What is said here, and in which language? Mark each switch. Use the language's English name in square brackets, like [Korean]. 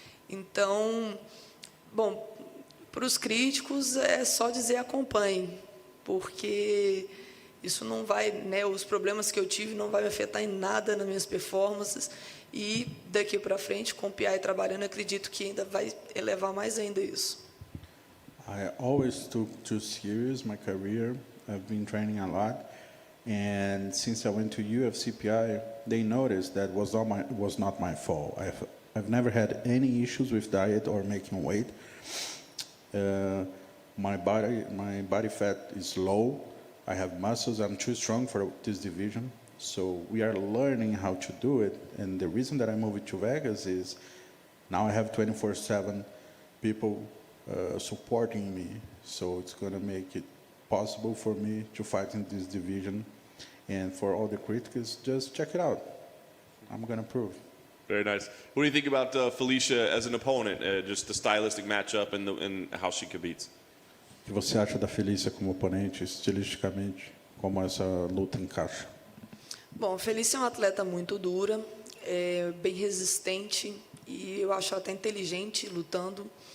[Portuguese] Então, bom, para os críticos é só dizer acompanhem, porque isso não vai, né, os problemas que eu tive não vai me afetar em nada nas minhas performances, e daqui para frente, com o PI trabalhando, acredito que ainda vai elevar mais ainda isso. [English] I always took too serious my career. I've been training a lot. And since I went to UFC PI, they noticed that was not my fault. I've never had any issues with diet or making weight. My body fat is low. I have muscles. I'm too strong for this division. So we are learning how to do it. And the reason that I moved to Vegas is now I have 24/7 people supporting me. So it's going to make it possible for me to fight in this division. And for all the critics, just check it out. I'm going to prove. Very nice. What do you think about Felicia as an opponent, just the stylistic matchup and how she competes? [Portuguese] O que você acha da Felícia como oponente, estilisticamente, como essa luta encaixa? Bom, a Felícia é uma atleta muito dura, bem resistente, e eu acho ela até inteligente lutando.